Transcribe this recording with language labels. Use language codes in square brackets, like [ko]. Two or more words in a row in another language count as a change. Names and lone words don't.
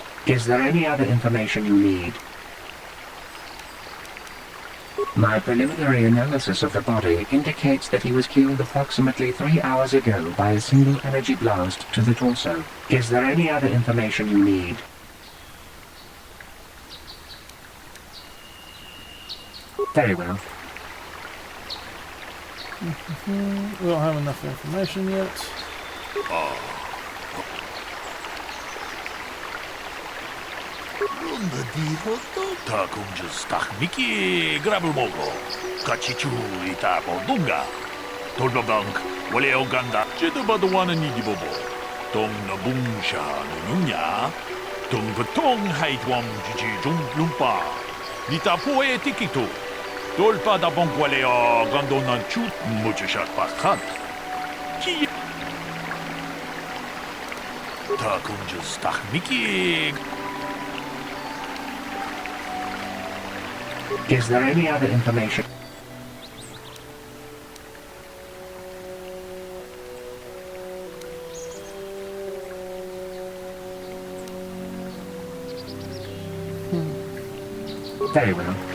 [en] Is there any other information you need? My preliminary analysis of the body indicates that he was killed approximately 3 hours ago by a single energy blast to the torso. Is there any other information you need? Very well. We don't have enough information yet. Ronda diho takunja stakmiki grabulmogo. Kachichu itabo dunga. Turbobank, wale oganda. Jedubadwana nigibobo. Tong na bungsha nunya. Tung patong haitwam jiji jung lumpa. Litapoe tikito. Dolpa da bonkwale o gandonan chut muchashat paskat. Ki Is there any other information? Very well.